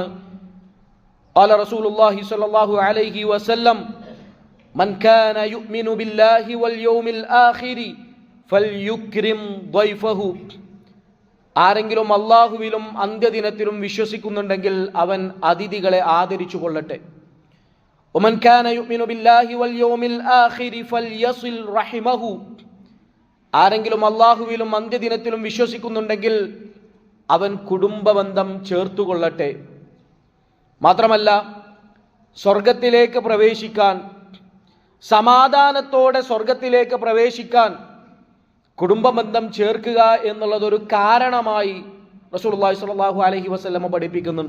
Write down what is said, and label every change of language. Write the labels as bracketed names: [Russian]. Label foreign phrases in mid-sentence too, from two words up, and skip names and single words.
[Arabic] قال رسول الله صلى الله عليه وسلم من كان يؤمن بالله واليوم الآخر فليكرم ضيفه. [Malayalam] ആരെങ്കിലും അല്ലാഹുവിലും അന്ത്യദിനത്തിലും വിശ്വസിക്കുന്നുണ്ടെങ്കിൽ അവൻ അതിഥികളെ ആദരിച്ചു കൊള്ളട്ടെ. [Arabic] ومن كان يؤمن بالله واليوم الآخر فليصل رحمه. [Malayalam] ആരെങ്കിലും അല്ലാഹുവിലും അന്ത്യദിനത്തിലും വിശ്വസിക്കുന്നുണ്ടെങ്കിൽ അവൻ കുടുംബബന്ധം ചേർത്തുകൊള്ളട്ടെ. മാത്രമല്ല, സ്വർഗത്തിലേക്ക് പ്രവേശിക്കാൻ, സമാധാനത്തോടെ സ്വർഗത്തിലേക്ക് പ്രവേശിക്കാൻ കുടുംബബന്ധം ചേർക്കുക എന്നുള്ളതൊരു കാരണമായി [Arabic] رسول الله صلى الله عليه وسلم [Malayalam] പഠിപ്പിക്കുന്നുണ്ട്.